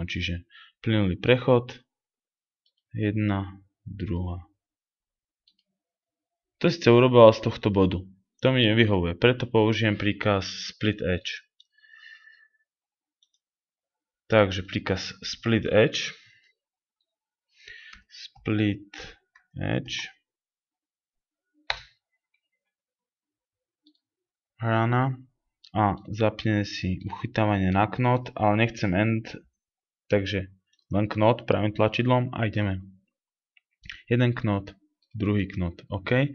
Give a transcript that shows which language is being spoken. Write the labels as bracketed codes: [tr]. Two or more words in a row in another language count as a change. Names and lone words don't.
[sk] Čiže plynulý prechod, jedna, druhá. To síce urobila z tohto bodu. To mi nevyhovuje, preto použijem príkaz [en] split edge. [sk] Takže príkaz [en] split edge. Split edge. [sk] Hrana. A zapnem si uchytávanie na knot, ale nechcem end, takže len knot pravým tlačidlom a ideme. Jeden knot, druhý knot, OK.